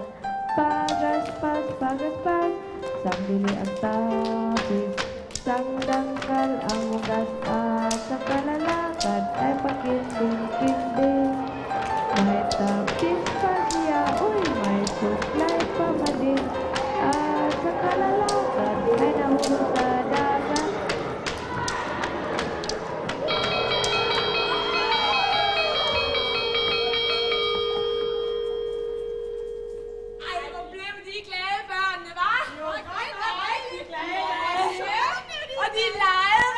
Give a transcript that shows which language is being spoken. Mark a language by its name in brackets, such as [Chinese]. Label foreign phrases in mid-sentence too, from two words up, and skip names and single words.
[Filipino] Pagaspas, pagaspas, sang dili ang tapis, sang dangkal ang ugas at sa kalalakad ay pakinding-kinding. May tapis pa siya, uy, may suklay pa madin, at sa kalalakad ay nahulog sa dagat. [Danish] Ej, hvor blev de glade, børnene, hva'? Jo, rigtig glade. Og de legede rigtigt.